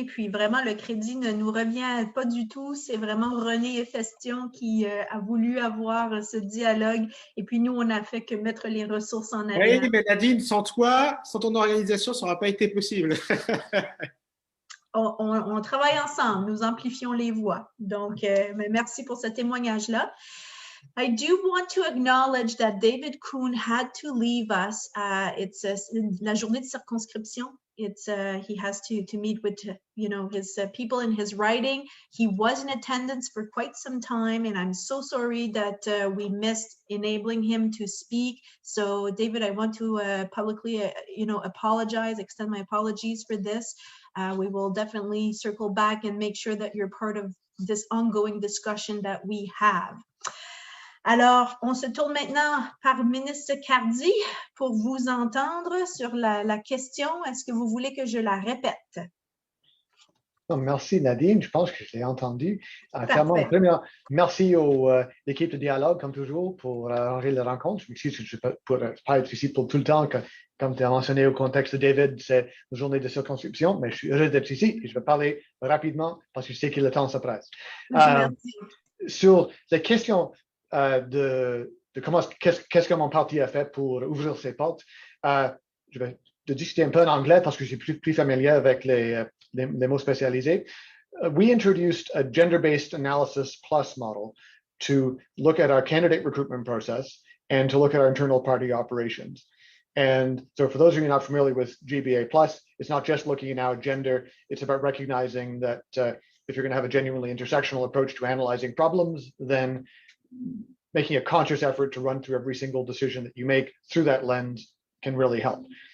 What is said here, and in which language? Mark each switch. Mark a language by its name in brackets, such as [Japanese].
[French] Et puis vraiment, le crédit ne nous revient pas du tout. C'est vraiment René Efestion qui a voulu avoir ce dialogue. Et puis nous, on n'a fait que mettre les ressources en avant. Oui, mais Nadine, sans toi, sans ton organisation, ça n'aurait pas été possible. On travaille ensemble, nous amplifions les voix. Donc, merci pour ce témoignage-là. [English] I do want to acknowledge that David Kuhn had to leave us. It's [French] la journée de circonscription. [English] It's he has to meet with his people in his riding. He was in attendance for quite some time, and I'm so sorry that we missed enabling him to speak. So, David, I want to publicly, apologize, extend my apologies for this. We will definitely circle back and make sure that you're part of this ongoing discussion that we have. [French] Alors, on se tourne maintenant par Ministre Cardy pour vous entendre sur la question. Est-ce que vous voulez que je la répète? Non, merci Nadine, je pense que je l'ai entendu. Merci à l'équipe de dialogue, comme toujours, pour arranger la rencontre. Je m'excuse que je ne peux pas être ici pour tout le temps. Comme tu as mentionné au contexte de David, c'est une journée de circonscription, mais je suis heureux d'être ici et je vais parler rapidement parce que je sais que le temps se presse. Sur la question de comment, qu'est-ce que mon parti a fait pour ouvrir ses portes, je vais discuter un peu en anglais parce que je suis plus familier avec les mots spécialisés. [English] We introduced a gender-based analysis plus model to look at our candidate recruitment process and to look at our internal party operations. And so for those of you not familiar with GBA+, it's not just looking at now gender, it's about recognizing that if you're going to have a genuinely intersectional approach to analyzing problems, then making a conscious effort to run through every single decision that you make through that lens can really help.